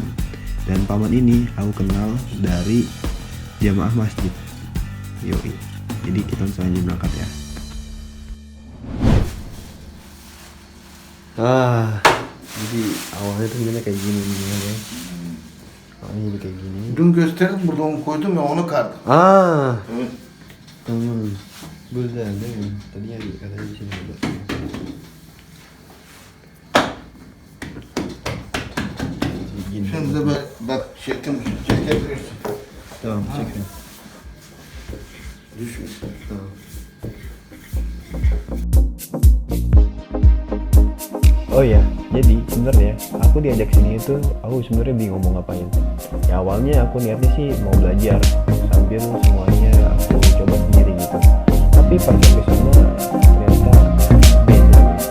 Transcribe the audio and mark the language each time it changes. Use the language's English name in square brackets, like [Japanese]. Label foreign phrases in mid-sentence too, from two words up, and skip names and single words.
[Indonesian] Dan paman ini aku kenal dari jamaah masjid. Yoi. Jadi kita langsung aja berangkat ya. Jadi awalnya tuh gimana kayak gini ya. Awalnya jadi kayak gini. [Turkish] Dün gösterdim burada onu koydum ya onu kardım. Evet. Tamam. Burada değil mi? [Indonesian] Tadinya katanya di sini ada. Gini. [Turkish] Şimdi de bak şekim çekebilirsin. Tamam, çek. Düşmesin. Tamam. [Indonesian] Oh ya, jadi sebenarnya aku diajak sini itu aku sebenarnya bingung mau ngapain. Ya awalnya aku niatnya sih mau belajar sambil semuanya aku coba sendiri gitu. Tapi pas sampai sana ternyata beda.